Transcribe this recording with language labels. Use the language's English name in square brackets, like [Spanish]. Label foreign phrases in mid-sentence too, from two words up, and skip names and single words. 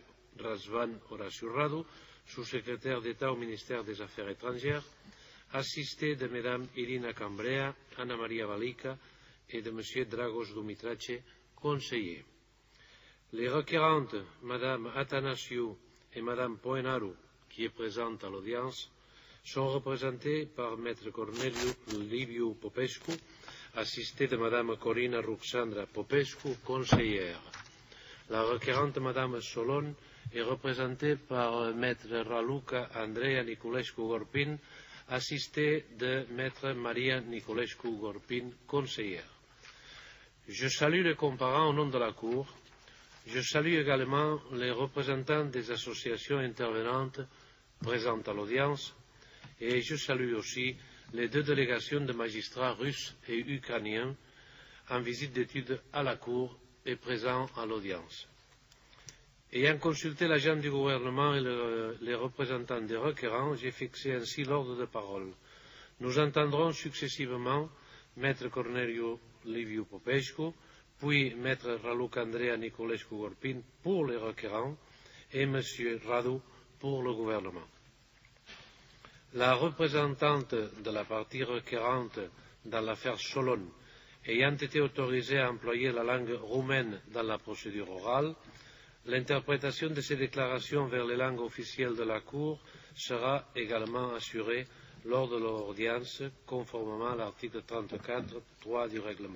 [French] Razvan Horaciu Radu, sous-secrétaire d'État au ministère des Affaires étrangères, assisté de Mme Irina Cambrea, Ana Maria Valica et de M. Dragos Dumitrache, conseiller. Les requérantes, Mme Athanasiu et Mme Poenaru, qui est présente à l'audience, sont représentées par M. Corneliu Liviu Popescu, assisté de Mme Corina Ruxandra Popescu, conseillère. La requérante Mme Solon est représentée par M. Raluca-Andreea Niculescu-Gorpin, assisté de M. Maria Niculescu-Gorpin, conseillère. Je salue les comparants au nom de la Cour. Je salue également les représentants des associations intervenantes présentes à l'audience et je salue aussi les deux délégations de magistrats russes et ukrainiens en visite d'études à la Cour et présents à l'audience. Ayant consulté l'agent du gouvernement et les représentants des requérants, j'ai fixé ainsi l'ordre de parole. Nous entendrons successivement M. Corneliu Liviu Popescu, puis M. Raluca-Andreea Niculescu-Gorpin pour les requérants et M. Radu pour le gouvernement. La représentante de la partie requérante dans l'affaire Solon ayant été autorisée à employer la langue roumaine dans la procédure orale, l'interprétation de ces déclarations vers les langues officielles de la Cour sera également assurée lors de l'audience, conformément à l'article 34.3 du règlement.